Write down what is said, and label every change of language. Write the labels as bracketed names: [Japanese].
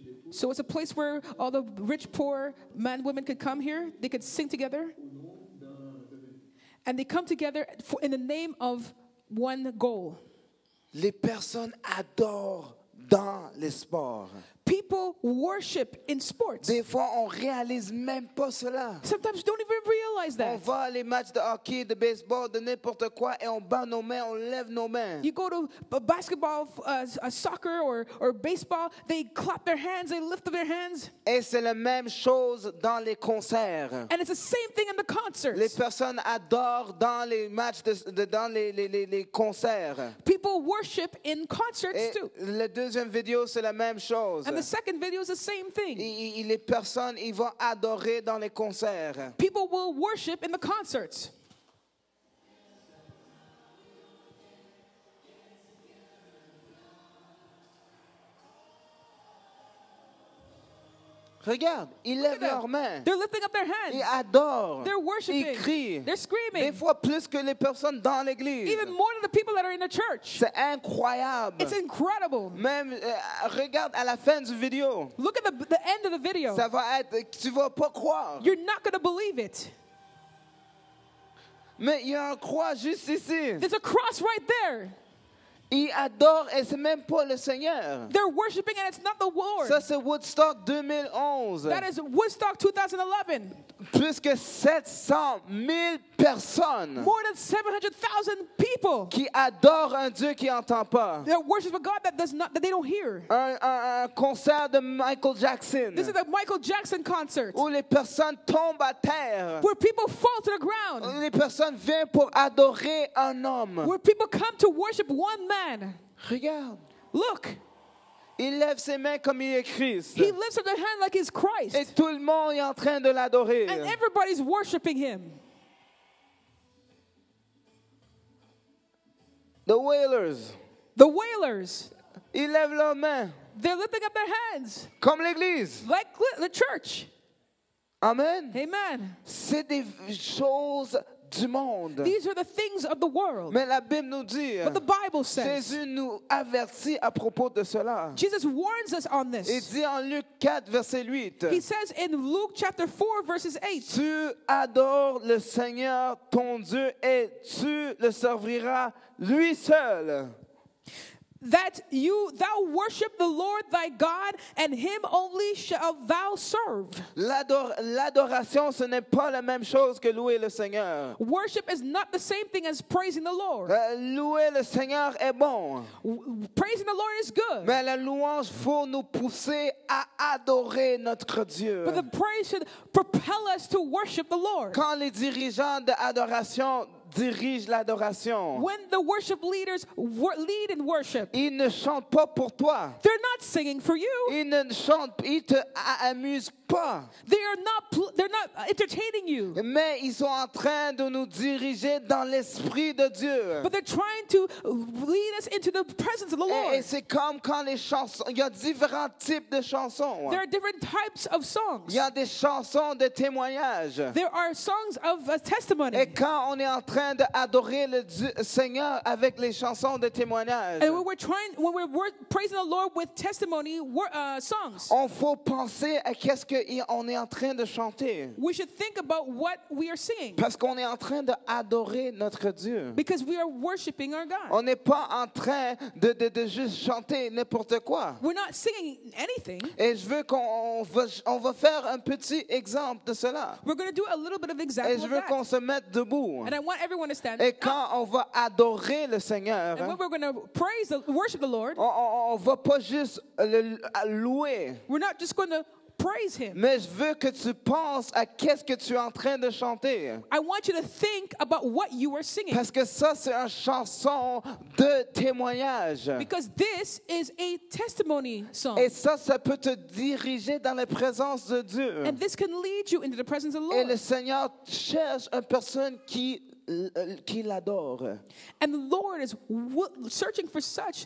[English] So it's a place where all the rich, poor, men, women could come here. They could sing together. And they come together in the name of one goal. [French] Les personnes adorent dans les sports. [English] People worship in sports. [French] Des fois, on réalise même pas cela. [English] Sometimes you don't even realize [French] On [English] that. [French] va à les matchs de hockey, de baseball, de n'importe quoi, et on bat nos mains, on lève nos mains. [English] You go to basketball, soccer, or baseball, they clap their hands, they lift up their hands. [French] Et c'est la même chose dans les concerts. [English] And it's the same thing in the concerts. [French] Les personnes adorent dans les matchs, dans les concerts. [English] People worship in concerts [French] Et [English] too. [French] la deuxième vidéo, c'est la même chose. [English] And the second video is the same thing. [French] Les personnes, ils vont adorer dans les concerts. [English] People will worship in the concerts. [French] Regarde, ils [English] Look at [French] lèvent [English] them. [French] leurs mains. [English] They're lifting up their [French] Ils [English] hands. [French] adorent. [English] They're [French] Ils [English] worshiping. [French] crient. [English] They're [French] Des [English] screaming. [French] fois plus que les personnes dans l'église. [English] Even more than the people that are in the church. [French] C'est incroyable. [English] It's incredible. [French] Même, regarde à la fin du vidéo. [English] Look at the end of the video. [French] Ça va être, tu vas pas croire. [English] You're not going to believe it. [French] Mais il y a un croix juste ici. [English] There's a cross right there. [French] Ils adorent et c'est même pas le Seigneur. [English] They're worshiping and it's not the Lord. [French] Ça, c'est Woodstock 2011. [English] That is Woodstock 2011. [French] Plus que 700 000 personnes [English] More than 700,000 people. [French] qui adorent un Dieu qui n'entend pas. [English] They're worshiping a God that they don't hear. [French] Un concert de Michael Jackson [English] This is the Michael Jackson concert [French] où les personnes tombent à terre. [English] where people fall to the ground, [French] Les personnes viennent pour adorer un homme. [English] where people come to worship one man. [French] Regarde, [English] Look, [French] il lève ses mains comme il est Christ. [English] he lifts up their hand like he's [French] Et [English] Christ, [French] tout le monde est en train de l'adorer. [English] and everybody's worshiping him. The Wailers, The Wailers, [French] ils lèvent leurs mains [English] they're lifting up their hands [French] comme l'Église. [English] like the church. Amen. Amen. [French] C'est des choses du monde. [English] These are the things of the world. [French] Mais la Bible nous dit, [English] But the Bible says, [French] Jésus nous avertit à propos de cela. [English] Jesus warns us on [French] Il [English] this. [French] dit en Luc 4, verset 8, [English] He says in Luke chapter 4, verses 8, [French] tu adores le Seigneur ton Dieu et tu le serviras lui seul. [English] that thou worship the Lord thy God, and him only shalt thou serve. [French] L'adoration, ce n'est pas la même chose que louer le Seigneur. [English] Worship is not the same thing as praising the Lord. [French] Louer le Seigneur est bon, [English] Praising the Lord is good, [French] mais la louange faut nous pousser à adorer notre Dieu. [English] but the praise should propel us to worship the Lord. [French] Quand les dirigeants d'adoration dirigent l'adoration, [English] When the worship leaders lead in worship, [French] ils ne chantent pas pour toi. [English] they're not singing for you. [French] Ils ne chantent, ils te amusent pas. [English] They're not entertaining you, [French] Mais ils sont en train de nous diriger dans l'esprit de Dieu. [English] but they're trying to lead us into the presence of the [French] Et [English] Lord. [French] c'est comme quand les chansons, il y a différents types de chansons. [English] There are different types of songs. [French] Il y a des chansons de témoignage. [English] There are songs of testimony. [French] Et quand on est en train d'adorer le Seigneur avec les chansons de témoignage, [English] And when we're praising the Lord with testimony songs, [French] on faut penser à qu'est-ce qu'on est en train de chanter. [English] we should think about what we are singing, [French] Parce qu'on est en train d'adorer notre Dieu. [English] because we are worshiping our God. [French] On n'est pas en train de juste chanter n'importe quoi. [English] We're not singing anything. [French] Et je veux qu'on va faire un petit exemple de cela. [English] We're going to do a little bit of [French] Et [English] example [French] je [English] of [French] veux [English] that. [French] qu'on se mette debout. [English] And I want everyone to stand [French] Et [English] up. [French] quand on va adorer le Seigneur, [English] And when we're going to worship the Lord, [French] on va pas juste le louer. [English] we're not just going to praise him. [French] Mais je veux que tu penses à qu'est-ce que tu es en train de chanter. [English] I want you to think about what you are singing, [French] Parce que ça, c'est une chanson de témoignage. [English] because this is a testimony song. [French] Et ça peut te diriger dans la présence de Dieu. [English] And this can lead you into the presence of the [French] Et le [English] Lord. [French] Seigneur cherche une personne qui l'adore. [English] And the Lord is searching for such